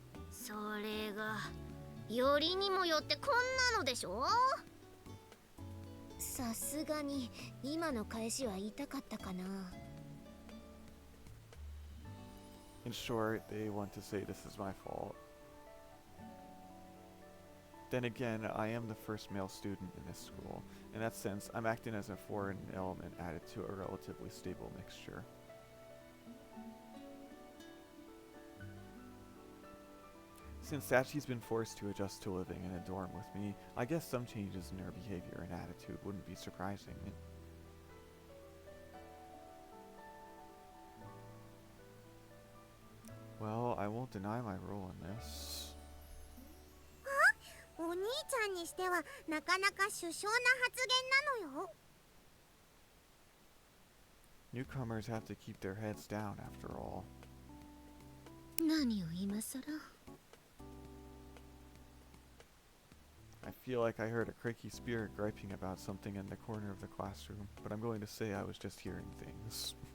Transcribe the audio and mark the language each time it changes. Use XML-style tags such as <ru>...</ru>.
<ja>それがよりにもよってこんなのでしょ。さすがに今の返しは言いたかったかな。</ja> <en>In short, they want to say this is my fault. Then again, I am the first male student in this school. In that sense, I'm acting as a foreign element added to a relatively stable mixture. Since Sachi's been forced to adjust to living in a dorm with me, I guess some changes in her behavior and attitude wouldn't be surprising. Well, I won't deny my role in this.</en> <ja>お兄ちゃんにしてはなかなか殊勝な発言なのよ。</ja> <en>Newcomers have to keep their heads down after all.</en> <ja>何を今さら。</ja> <en>I feel like I heard a cranky spirit griping about something in the corner of the classroom, but I'm going to say I was just hearing things.</en>